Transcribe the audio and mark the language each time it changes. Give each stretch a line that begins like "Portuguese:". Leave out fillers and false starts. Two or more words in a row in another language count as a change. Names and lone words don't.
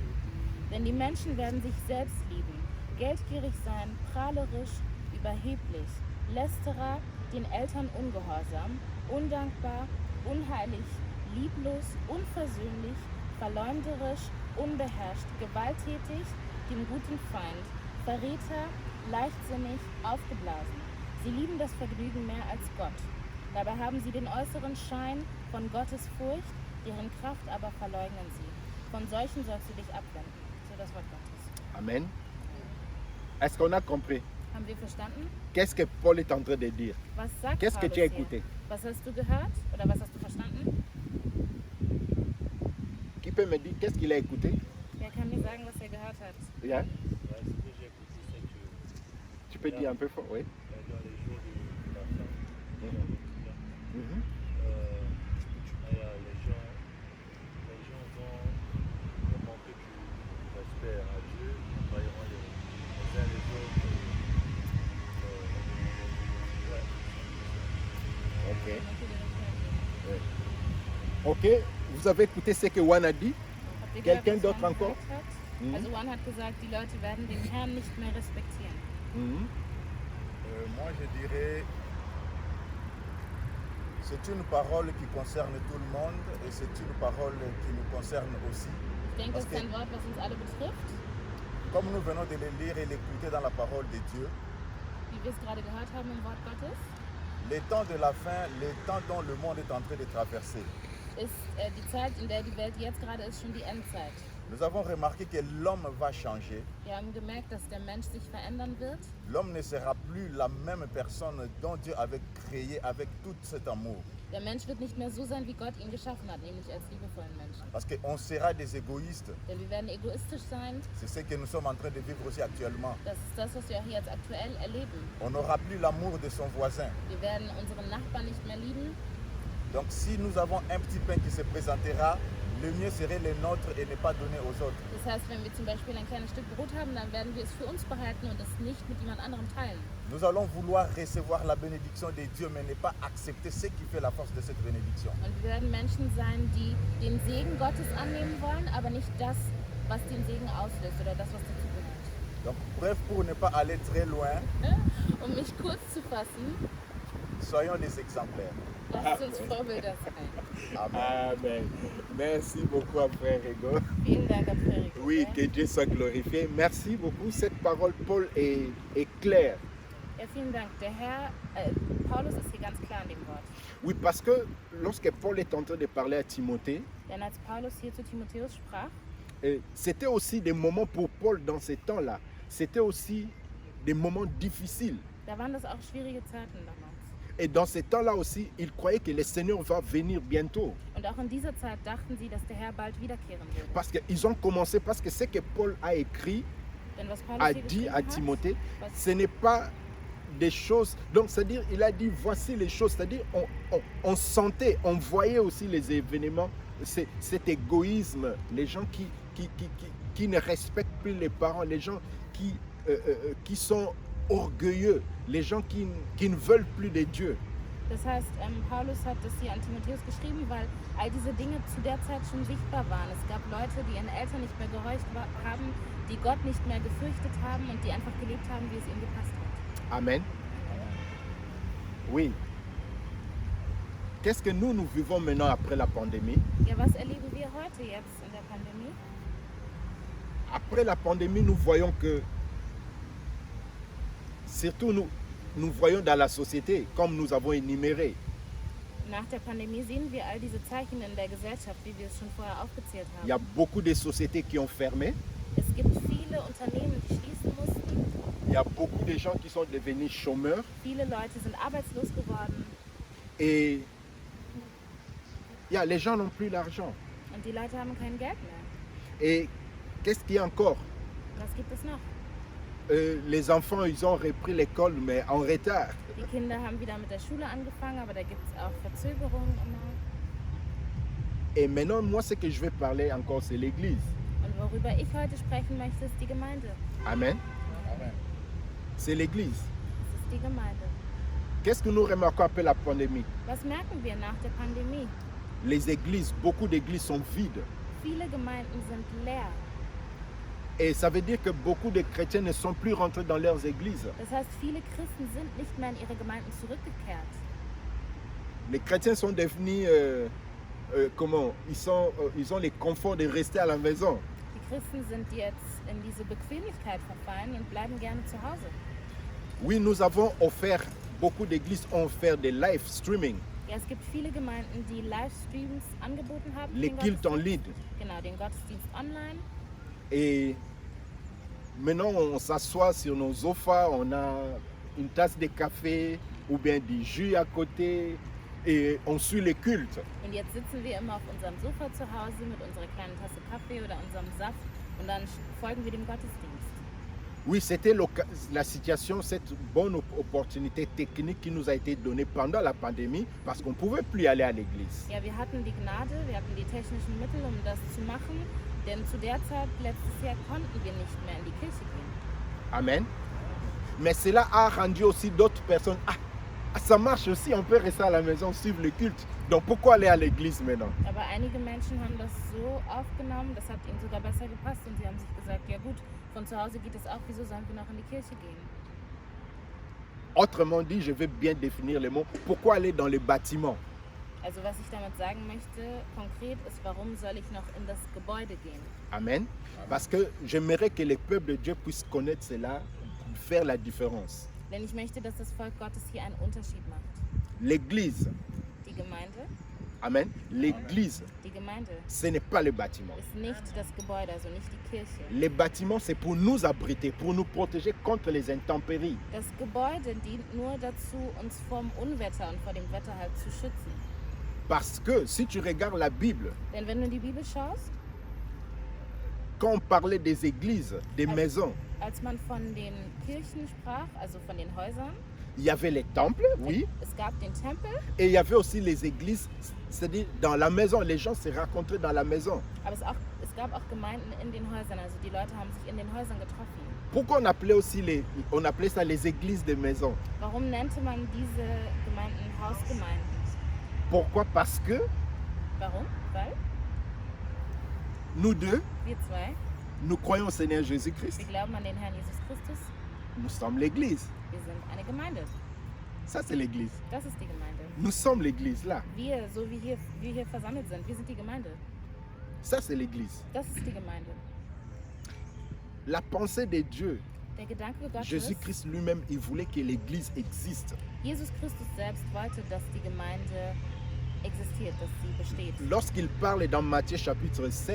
German: Denn die Menschen werden sich selbst lieben, geldgierig sein, prahlerisch, überheblich, Lästerer, den Eltern ungehorsam, undankbar, unheilig, lieblos, unversöhnlich, verleumderisch, unbeherrscht, gewalttätig, dem guten Feind, Verräter, leichtsinnig, aufgeblasen. Sie lieben das Vergnügen mehr als Gott. Dabei haben sie den äußeren Schein von Gottes Furcht, deren Kraft aber verleugnen sie. Von solchen sollst du dich abwenden. So das Wort Gottes.
French: Amen. Est-ce qu'on a compris?
German: Haben wir verstanden?
French: Qu'est-ce que Paul est en train de dire?
German: Was sagt
French: Qu'est-ce que
German: Paulus
French: tu as
German: hier?
French: écouté?
German: Was hast du gehört? Oder was hast du verstanden?
French: Qui peut me dire qu'est-ce qu'il a écouté?
German: Wer kann mir sagen, was er gehört hat?
French: Yeah. Ouais, ce que j'ai écouté, c'est que Tu peux dire un peu fort, oui. dans les jours de la fin, dans le quotidien, Mhm. les gens vont manquer du respect à Dieu, ils trahiront les uns les autres. Ok. Ok. Vous avez écouté ce que Juan a dit?
German: Habt ihr
French: Quelqu'un
German: gehört, was
French: d'autre
German: Juan
French: encore?
German: gesagt hat? Mhm. Also Juan hat gesagt, die Leute werden den Herrn nicht mehr respektieren. Mhm.
French: Moi, je dirais, c'est une parole qui concerne tout le monde et c'est une parole qui nous concerne aussi.
German: Ich denke, das
French: Parce
German: ist ein Wort, was uns alle betrifft.
French: Comme nous venons de le lire et l'écouter dans la parole de Dieu,
German: Wie wir es gerade gehört haben im Wort Gottes,
French: les temps de la fin, les temps dont le monde est en train de traverser,
German: ist die Zeit, in der die Welt jetzt gerade ist, schon die Endzeit.
French: nous avons remarqué que l'homme va changer.
German: Wir haben gemerkt, dass der Mensch sich verändern wird.
French: L'homme ne sera plus la même personne dont Dieu avait créé avec tout cet amour.
German: Der Mensch wird nicht mehr so sein, wie Gott ihn geschaffen hat, nämlich als liebevollen Menschen.
French: Parce qu'on sera des égoïstes.
German: Denn wir werden egoistisch sein.
French: C'est ce que nous sommes en train de vivre aussi actuellement.
German: Das ist das, was wir auch jetzt aktuell erleben.
French: On n'aura plus l'amour de son voisin.
German: Wir werden unseren Nachbarn nicht mehr lieben.
French: Donc si nous avons un petit pain qui se présentera, le mieux serait le nôtre et ne pas donner aux autres.
German: Das heißt, wenn wir zum Beispiel ein kleines Stück Brot haben, dann werden wir es für uns behalten und es nicht mit jemand anderem teilen.
French: Nous allons vouloir recevoir la bénédiction de Dieu, mais ne pas accepter ce qui fait la force de cette bénédiction.
German: Und wir werden Menschen sein, die den Segen Gottes annehmen wollen, aber nicht das, was den Segen auslöst oder das, was dazu gehört.
French: Donc bref, pour ne pas aller très loin,
German: Um mich kurz zu fassen,
French: soyons des exemplaires.
German: lasst uns Vorbilder sein.
French: Amen. Amen. Merci beaucoup, frère Ego.
German: Vielen Dank, Frederik.
French: Oui, que Dieu soit glorifié. Merci beaucoup. Cette parole, Paul, est claire.
German: Ja, vielen Dank. Der Herr, Paulus ist hier ganz klar in dem Wort.
French: Oui, parce que lorsque Paul est en train de parler à Timothée,
German: Denn als Paulus hier zu Timotheus sprach,
French: c'était aussi des moments pour Paul dans ces temps-là. C'était aussi des moments difficiles.
German: da waren das auch schwierige Zeiten damals.
French: Et dans ces temps-là aussi, il croyait que le Seigneur va venir bientôt.
German: Und auch in dieser Zeit dachten sie, dass der Herr bald wiederkehren würde.
French: Parce qu'ils ont commencé, parce que ce que Paul a écrit,
German: Denn was Paulus
French: a
German: hier
French: dit
German: geschrieben
French: à
German: hat,
French: Timothée,
German: was,
French: ce n'est pas des choses. Donc, c'est-à-dire, il a dit, voici les choses. C'est-à-dire, on sentait, on voyait aussi les événements, cet égoïsme, les gens qui ne respectent plus les parents, les gens qui sont orgueilleux, les gens qui ne veulent plus de Dieu.
German: Das heißt, Paulus hat das hier an Timotheus geschrieben, weil all diese Dinge zu der Zeit schon sichtbar waren. Es gab Leute, die ihren Eltern nicht mehr gehorcht haben, die Gott nicht mehr gefürchtet haben und die einfach gelebt haben, wie es ihnen gepasst hat.
French: Amen. Oui. Qu'est-ce que nous vivons maintenant après la pandémie?
German: Ja, was erleben wir heute jetzt in der Pandemie?
French: Après la pandémie, nous voyons que, surtout nous voyons dans la société, comme nous avons énuméré,
German: Nach der Pandemie sehen wir all diese Zeichen in der Gesellschaft, wie wir es schon vorher aufgezählt
French: il y a
German: haben.
French: beaucoup de sociétés qui ont fermé,
German: Es gibt viele Unternehmen, die schließen mussten.
French: il y a beaucoup de gens qui sont devenus chômeurs
German: Viele Leute sind arbeitslos geworden
French: et les gens n'ont plus l'argent.
German: und die Leute haben kein Geld mehr.
French: Et qu'est-ce qu'il y a encore?
German: Was gibt es noch?
French: Les enfants, ils ont repris l'école, mais en retard.
German: Die Kinder haben wieder mit der Schule angefangen, aber da gibt es auch Verzögerungen immer.
French: Et maintenant, moi, ce que je vais parler encore, c'est l'Église.
German: Und worüber ich heute sprechen möchte, ist die Gemeinde.
French: Amen. Amen. C'est l'Église.
German: Es ist die Gemeinde.
French: Qu'est-ce que nous remarquons après la pandémie?
German: Was merken wir nach der Pandemie?
French: Les églises, beaucoup d'églises sont vides.
German: Viele Gemeinden sind leer.
French: Et ça veut dire que beaucoup de chrétiens ne sont plus rentrés dans leurs églises.
German: Das heißt, viele Christen sind nicht mehr in ihre Gemeinden zurückgekehrt.
French: Les chrétiens sont devenus, ils ont les conforts de rester à la maison.
German: Die Christen sind jetzt in diese Bequemlichkeit verfallen und bleiben gerne zu Hause.
French: Oui, nous avons offert, beaucoup d'églises ont offert des
English: live streaming,
German: Ja, es gibt viele Gemeinden, die Livestreams angeboten haben.
French: les
German: den
French: cultes en
German: Gottesdienst.
French: ligne.
German: Genau, den Gottesdienst online.
French: Et maintenant, on s'assoit sur nos sofas, on a une tasse de café ou bien du jus à côté et on suit les cultes.
German: Und jetzt sitzen wir immer auf unserem Sofa zu Hause mit unserer kleinen Tasse Kaffee oder unserem Saft und dann folgen wir dem Gottesdienst.
French: Oui, c'était la situation, cette bonne opportunité technique qui nous a été donnée pendant la pandémie parce qu'on ne pouvait plus aller à l'église.
German: Ja, wir hatten die Gnade, wir hatten die technischen Mittel, um das zu machen, denn zu der Zeit letztes Jahr konnten wir nicht mehr in die Kirche gehen.
French: Amen. Mais cela a rendu aussi d'autres personnes. Ça marche aussi, on peut rester à la maison, suivre le culte. Donc pourquoi aller à l'église maintenant?
German: Aber einige Menschen haben das so aufgenommen, das hat ihnen sogar besser gepasst und sie haben sich gesagt, ja gut, von zu Hause geht es auch, wieso sollen wir noch in die Kirche gehen?
French: Autrement dit, je vais bien définir le mot. Pourquoi aller dans les bâtiments?
German: Also was ich damit sagen möchte, konkret ist, warum soll ich noch in das Gebäude gehen?
French: Amen. Parce que j'aimerais que le peuple de Dieu puisse connaître cela, faire la différence.
German: Denn ich möchte, dass das Volk Gottes hier einen Unterschied macht.
French: L'église,
German: Die Gemeinde,
French: amen. L'église,
German: die Gemeinde
French: ce n'est pas le bâtiment.
German: ist nicht das Gebäude, also nicht die Kirche.
French: Les bâtiments, c'est pour nous abriter, pour nous protéger contre les intempéries.
German: Das Gebäude dient nur dazu, uns vom Unwetter und vor dem Wetter halt zu schützen.
French: Parce que si tu regardes la Bible,
German: Denn wenn du in die Bibel schaust,
French: quand on parlait des églises, des maisons,
German: als man von den Kirchen sprach, also von den Häusern,
French: il y avait les temples, oui,
German: es gab den Tempel,
French: et il y avait aussi les églises, c'est-à-dire dans la maison, les gens se rencontraient dans la maison.
German: aber es gab auch Gemeinden in den Häusern, also die Leute haben sich in den Häusern getroffen.
French: Pourquoi on appelait ça les églises de maison?
German: Warum nannte man diese Gemeinden Hausgemeinden?
French: Pourquoi? Parce que
German: Warum? Weil
French: nous deux,
German: wir zwei,
French: nous croyons au Seigneur Jésus-Christ.
German: wir glauben an den Herrn Jesus Christus,
French: Nous sommes l'église.
German: wir sind eine Gemeinde.
French: Ça, c'est l'église.
German: Das ist die Gemeinde.
French: Nous sommes l'église, là.
German: Wir, so wie wir hier versammelt sind, wir sind die Gemeinde.
French: Ça, c'est l'église.
German: Das ist die Gemeinde.
French: La pensée de Dieu,
German: Der Gedanke Gottes,
French: Jésus-Christ lui-même, il voulait que l'église existe.
German: Jesus Christus selbst wollte, dass die Gemeinde existiert, dass sie besteht.
French: Lorsqu'il parle dans Matthieu chapitre 16,